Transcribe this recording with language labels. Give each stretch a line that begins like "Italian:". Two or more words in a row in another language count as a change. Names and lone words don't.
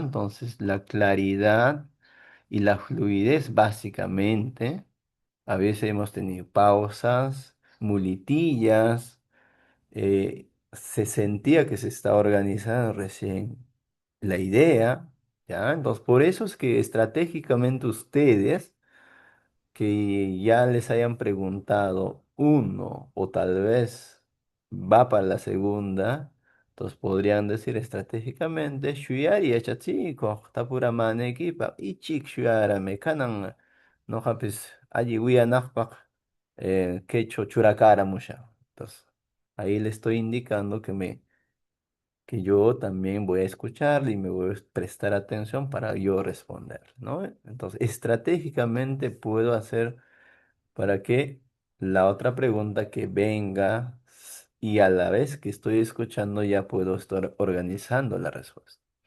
Spanish: Entonces, la claridad y la fluidez básicamente, a veces hemos tenido pausas, muletillas, se sentía que se estaba organizando recién la idea, ¿ya? Entonces, por eso es que estratégicamente ustedes que ya les hayan preguntado uno o tal vez va para la segunda, entonces podrían decir estratégicamente,
Quechua: shuyari achachiko, tapura manekipa, ichik shuyarame, kanan, no hapis, allí wianakpak, quecho churakara musha.
Spanish: Entonces, ahí le estoy indicando que yo también voy a escuchar y me voy a prestar atención para yo responder, ¿no? Entonces, estratégicamente puedo hacer para que la otra pregunta que venga y a la vez que estoy escuchando ya puedo estar organizando la respuesta.